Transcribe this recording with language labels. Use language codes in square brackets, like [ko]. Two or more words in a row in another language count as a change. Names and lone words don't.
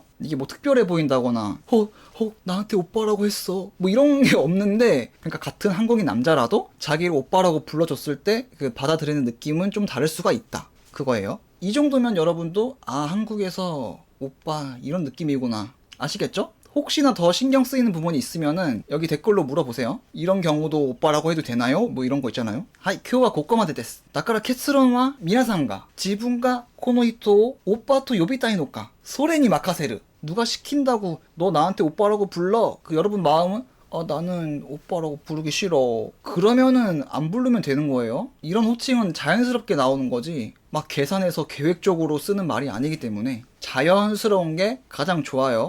[ko] 이게 뭐 특별해 보인다거나 나한테 오빠라고 했어 뭐 이런 게 없는데, 그러니까 같은 한국인 남자라도 자기를 오빠라고 불러줬을 때 그 받아들이는 느낌은 좀 다를 수가 있다. 그거예요. 이 정도면 여러분도 아 한국에서 오빠 이런 느낌이구나 아시겠죠? 혹시나 더 신경 쓰이는 부분이 있으면은 여기 댓글로 물어보세요. 이런 경우도 오빠라고 해도 되나요? 뭐 이런 거 있잖아요. [ja] はい 今日は ここまで です. だから結論は皆さんが自分がこの人をオッパと呼びたいのかそれに任せる. [ko] 누가 시킨다고 너 나한테 오빠라고 불러. 그 여러분 마음은 나는 오빠라고 부르기 싫어. 그러면은 안 부르면 되는 거예요. 이런 호칭은 자연스럽게 나오는 거지 막 계산해서 계획적으로 쓰는 말이 아니기 때문에 자연스러운 게 가장 좋아요.